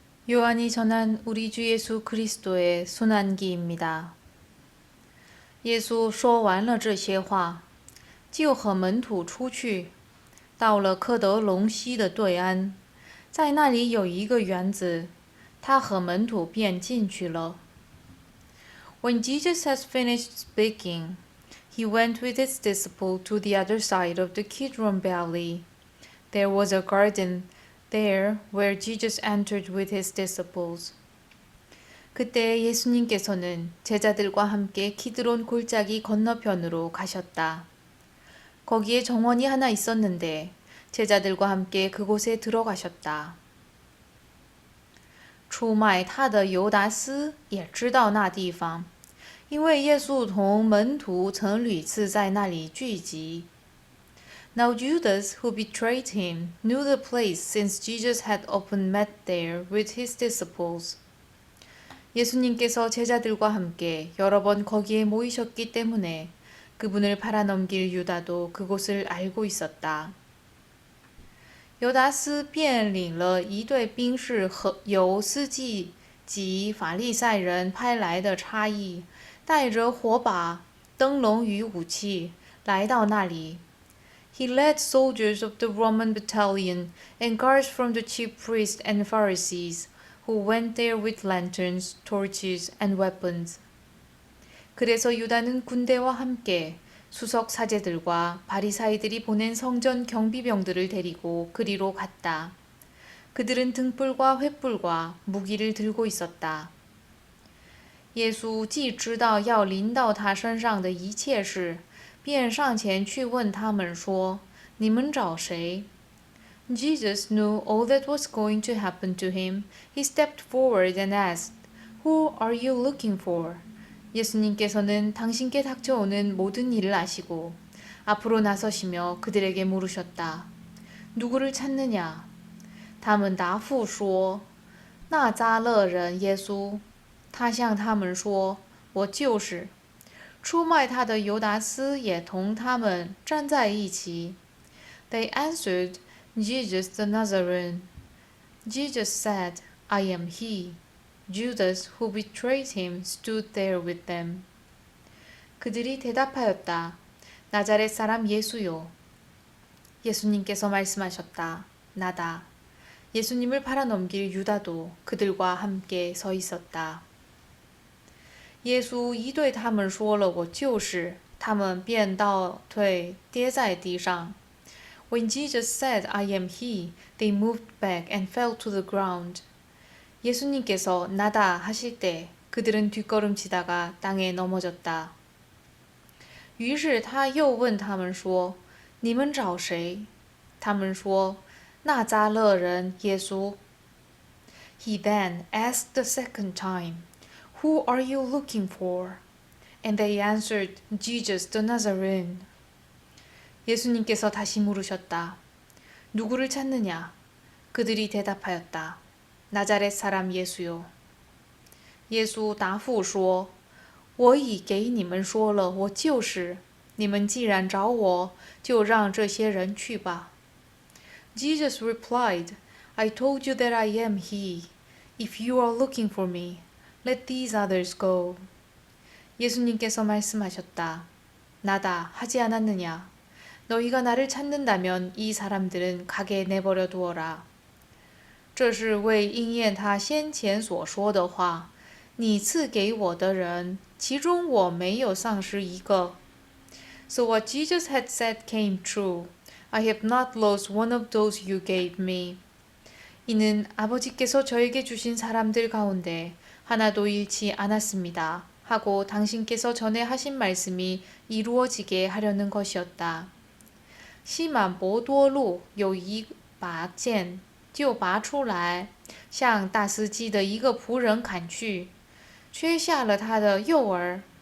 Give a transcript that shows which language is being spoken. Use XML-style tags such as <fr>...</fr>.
<ko>요한이 전한 우리 주 예수 그리스도의 순환기입니다.</ko> <zh>耶稣说完了这些话，就和门徒出去，到了科德隆溪的对岸，在那里有一个园子，他和门徒便进去了。</zh> <en>When Jesus has finished speaking, he went with his disciples to the other side of the Kidron Valley. There was a garden there where Jesus entered with his disciples.</en> <ko>그때 예수님께서는 제자들과 함께 키드론 골짜기 건너편으로 가셨다. 거기에 정원이 하나 있었는데 제자들과 함께 그곳에 들어가셨다.</ko> <zh>出卖他的犹达斯也知道那地方，因为耶稣同门徒曾屡次在那里聚集。</zh> <en>Now Judas, who betrayed him, knew the place since Jesus had often met there with his disciples.</en> <ko>예수님께서 제자들과 함께 여러 번 거기에 모이셨기 때문에 그분을 팔아넘길 유다도 그곳을 알고 있었다.</ko> <zh>犹达斯便领了一队兵士和由司祭及法利赛人派来的差役，带着火把、灯笼与武器来到那里。</zh> <en>He led soldiers of the Roman battalion and guards from the chief priests and Pharisees, who went there with lanterns, torches, and weapons.</en> <ko>그래서 유다는 군대와 함께 수석 사제들과 바리사이들이 보낸 성전 경비병들을 데리고 그리로 갔다. 그들은 등불과 횃불과 무기를 들고 있었다.</ko> <zh>耶稣既知道要临到他身上的一切事，便上前去问他们说：“你们找谁？”</zh> <en>Jesus knew all that was going to happen to him. He stepped forward and asked, "Who are you looking for?"</en> <ko>예수님께서는 당신께 닥쳐오는 모든 일을 아시고 앞으로 나서시며 그들에게 물으셨다. 누구를 찾느냐?</ko> <zh>他们答复说：“纳匝勒人耶稣。” 他向他们说：“我就是。” 出卖他的犹达斯也同他们站在一起。</zh> <en>They answered, "Jesus the Nazarene." Jesus said, "I am he." Judas, who betrayed him, stood there with them.</en> <ko>그들이 대답하였다. 나자렛 사람 예수요. 예수님께서 말씀하셨다. 나다. 예수님을 팔아넘길 유다도 그들과 함께 서 있었다.</ko> <zh>耶稣一对他们说了我就是，他们便倒退跌在地上。</zh> <en>When Jesus said, "I am he," they moved back and fell to the ground.</en> <ko>예수님께서 나다 하실 때 그들은 뒷걸음치다가 땅에 넘어졌다.</ko> <zh>于是他又问他们说：“你们找谁？” 他们说：“纳匝勒人耶稣。”</zh> <en>He then asked the second time, "Who are you looking for?" And they answered, "Jesus the Nazarene."</en> <ko>예수님께서 다시 물으셨다. 누구를 찾느냐? 그들이 대답하였다. 나자렛 사람 예수요.</ko> <zh>耶稣答复说：“我已给你们说了，我就是。你们既然找我，就让这些人去吧。”</zh> <en>Jesus replied, "I told you that I am he. If you are looking for me, let these others go."</en> <ko>예수님께서 말씀하셨다. 나다 하지 않았느냐? 너희가 나를 찾는다면 이 사람들은 가게 내버려 두어라.</ko> <zh>这是为应验他先前所说的话，你赐给我的人，其中我没有丧失一个。</zh> <en>So what Jesus had said came true. I have not lost one of those you gave me.</en> <ko>이는 아버지께서 저에게 주신 사람들 가운데 하나도 잃지 않았습니다. 하고 당신께서 전에 하신 말씀이 이루어지게 하려는 것이었다.</ko> <zh>西满伯多禄有一把剑，就拔出来，向大司机的一个仆人砍去，缺下了他的右耳。</zh>